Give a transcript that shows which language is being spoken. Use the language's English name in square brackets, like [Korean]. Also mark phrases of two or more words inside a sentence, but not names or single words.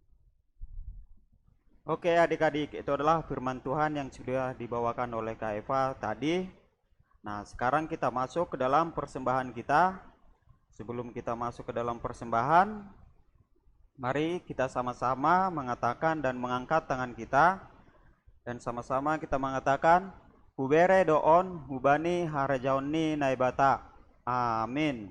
[Indonesian] Oke adik-adik, itu adalah firman Tuhan yang sudah dibawakan oleh Kak Eva tadi. Nah sekarang kita masuk ke dalam persembahan kita. Sebelum kita masuk ke dalam persembahan, mari kita sama-sama mengatakan dan mengangkat tangan kita. Dan sama-sama kita mengatakan, [Batak Simalungun] "Hubere doon hubani harajauni naibata." [Indonesian] Amin.